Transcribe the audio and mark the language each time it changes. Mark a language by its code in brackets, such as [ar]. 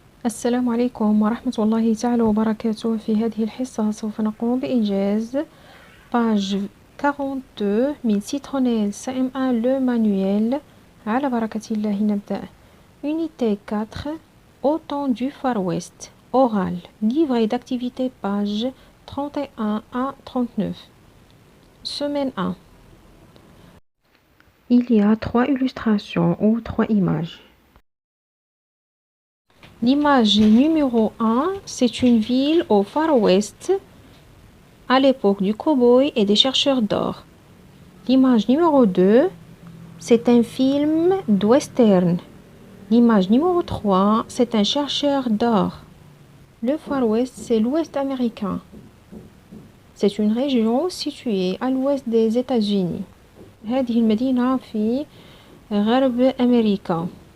[ar] السلام عليكم ورحمة الله تعالى وبركاته. في هذه الحصة سوف نقوم بإنجاز page 42 من Citronelle CM1 [fr] le manuel. [ar] على بركة الله نبدأ. [fr] Unité 4 Au temps du Far West. Oral. Livret d'activité page 31 à 39. Semaine 1. Il y a 3 illustrations ou 3 images. L'image numéro 1, c'est une ville au Far West, à l'époque du cow-boy et des chercheurs d'or. L'image numéro 2, c'est un film d'western. L'image numéro 3, c'est un chercheur d'or. Le Far West, c'est l'Ouest américain. C'est une région située à l'ouest des États-Unis. [ar] هذه المدينة في غرب أمريكا.